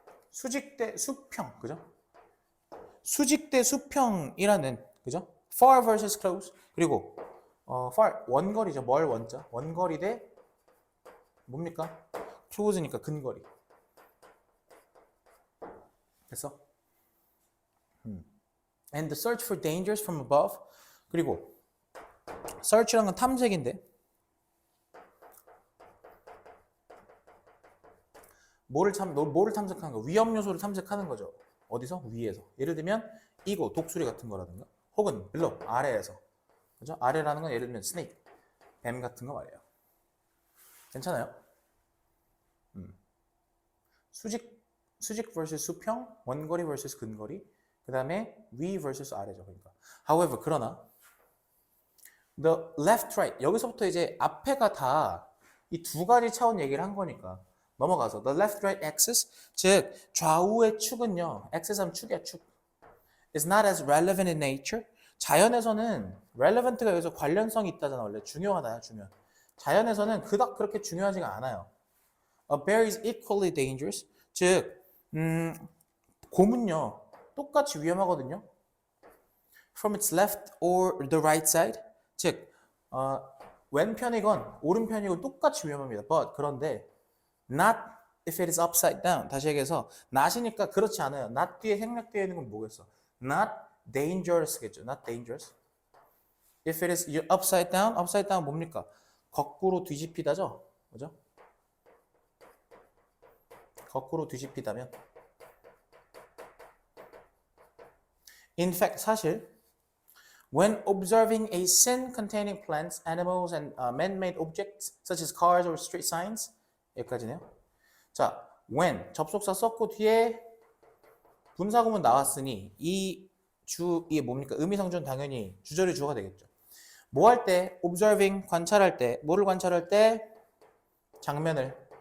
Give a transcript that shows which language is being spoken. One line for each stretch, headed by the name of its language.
Korean: 수직 대 수평, 그죠? 수직 대 수평이라는, 그죠?
English: far versus close.
Korean: 그리고 far 원거리죠. 원거리 대 뭡니까? close니까 근거리. 됐어?
English: And the search for dangers from above.
Korean: 그리고 search란 건 탐색인데 뭐를 탐색하는 거? 위험 요소를 탐색하는 거죠. 어디서? 위에서. 예를 들면 이거 독수리 같은 거라든가 혹은 below 아래에서. 그죠? 아래라는 건 예를 들면 snake 뱀 같은 거 말이에요. 괜찮아요? 수직 vs 수평, 원거리 vs 근거리, 그 다음에 위 vs 아래죠. 그러니까.
English: However,
Korean: 그러나 the left, right 여기서부터 이제 앞에가 다 이 두 가지 차원 얘기를 한 거니까 넘어가서
English: the left, right axis
Korean: 즉 좌우의 축은요. axis 하면 축이야 축.
English: is not as relevant in nature.
Korean: 자연에서는 relevant가 여기서 관련성이 있다잖아. 원래 중요하다 중요. 자연에서는 그닥 그렇게 중요하지가 않아요.
English: A bear is equally dangerous.
Korean: 즉 곰은요 똑같이 위험하거든요.
English: From its left or the right side.
Korean: 즉 왼편이건 오른편이건 똑같이 위험합니다.
English: But
Korean: 그런데
English: not if it is upside down.
Korean: 다시 얘기해서 not이니까 그렇지 않아요. not 뒤에 생략되어 있는 건 뭐겠어?
English: Not dangerous겠죠. Not dangerous. If it is upside down, upside down
Korean: 뭡니까? 거꾸로 뒤집히다죠. 그죠? 거꾸로 뒤집히다면.
English: In fact,
Korean: 사실
English: when observing a scene containing plants, animals, and man-made objects such as cars or street signs
Korean: 여기까지네요. 자, when 접속사 썼고 뒤에 분사구문 나왔으니 이게 뭡니까? 의미성조는 당연히 주절이 주어가 되겠죠. 뭐 할 때? observing 관찰할 때 뭐를 관찰할 때? 장면을.